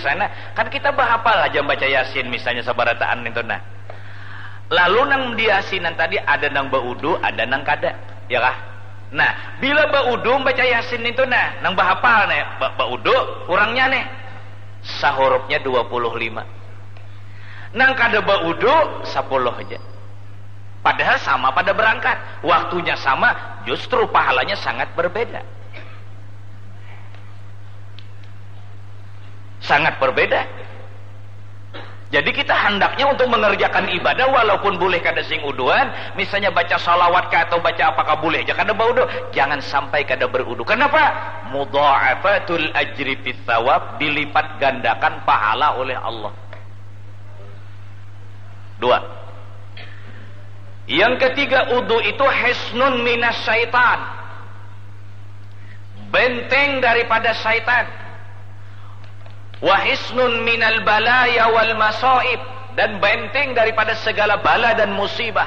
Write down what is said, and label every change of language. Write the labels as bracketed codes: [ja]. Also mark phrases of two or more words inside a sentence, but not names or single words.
[bjn] sana kan kita bahapal aja baca Yasin misalnya sabarataan itu nah lalu nang di Yasinan tadi ada nang baudu ada nang kada ya kah nah bila baudu baca Yasin itu nah nang bahapal nih baudu kurangnya nih sahurufnya 25 nang kada baudu 10 aja padahal sama pada berangkat waktunya sama justru pahalanya sangat berbeda [id] jadi kita hendaknya untuk mengerjakan ibadah walaupun boleh kada sing uduan misalnya baca salawat atau baca apakah boleh aja kada baudu jangan sampai kada berudu kenapa [ar] مضاعفة الأجر في الثواب, [id] dilipat gandakan pahala oleh Allah. Dua. Yang ketiga, wudu itu [ar] حصن من الشيطان, [id] benteng daripada syaitan. [ar] وحصن من البلايا والمصائب, [id] dan benteng daripada segala bala dan musibah.